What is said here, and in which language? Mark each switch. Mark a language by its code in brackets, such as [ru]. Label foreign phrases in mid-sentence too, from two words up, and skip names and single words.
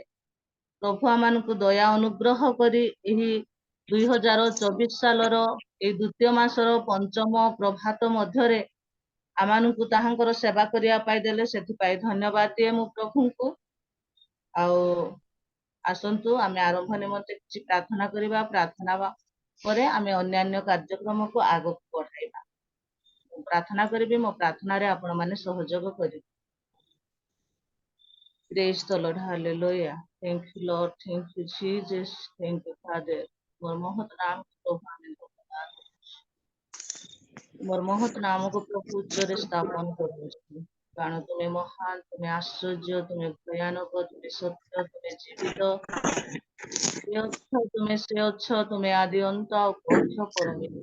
[or] ପ୍ରଭୁ ଆମମାନଙ୍କୁ ଦୟା ଅନୁଗ୍ରହ କରି ଏହି 2024 ସାଲର ଏହି ଦ୍ୱିତୀୟ ମାସର ପଞ୍ଚମ ପ୍ରଭାତ ମଧ୍ୟରେ ଆମମାନଙ୍କୁ ତାହାଙ୍କର ସେବା କରିବା ପାଇଁ ଦେଲେ, ସେଥିପାଇଁ ଧନ୍ୟବାଦ ଦିଏ ମୁଁ ପ୍ରଭୁଙ୍କୁ। ଆଉ ଆସନ୍ତୁ ଆମେ ଆରମ୍ଭ ନିମନ୍ତେ କିଛି ପ୍ରାର୍ଥନା କରିବା। ପ୍ରାର୍ଥନା ପରେ ଆମେ ଅନ୍ୟାନ୍ୟ କାର୍ଯ୍ୟକ୍ରମକୁ ଆଗକୁ ବଢାଇବା। ମୁଁ ପ୍ରାର୍ଥନା କରିବି, ମୋ ପ୍ରାର୍ଥନାରେ ଆପଣମାନେ ସହଯୋଗ କରିବେ। [en] Praise the Lord, hallelujah. Thank you Lord, thank you Jesus, thank you Father. [or] ମୋର ମହତ୍ ନାମକୁ ପ୍ରଭୁ ଆମେ ଧନ୍ୟବାଦ ଦେଉଛୁ। ମୋର ମହତ୍ ନାମକୁ ପ୍ରଭୁ ଉଚ୍ଚରେ ସ୍ଥାପନ କରୁଅଛୁ। କାରଣ ତୁମେ ମହାନ, ତୁମେ ଆଶ୍ଚର୍ଯ୍ୟ, ତୁମେ ଭୟାନକ, ତୁମେ ସତ୍ୟ, ତୁମେ ଜୀବିତ, ସେ ଅଛ, ତୁମେ ଆଦି ଅନ୍ତ ଆଉ ପଥ ପରମେଶ୍ୱର।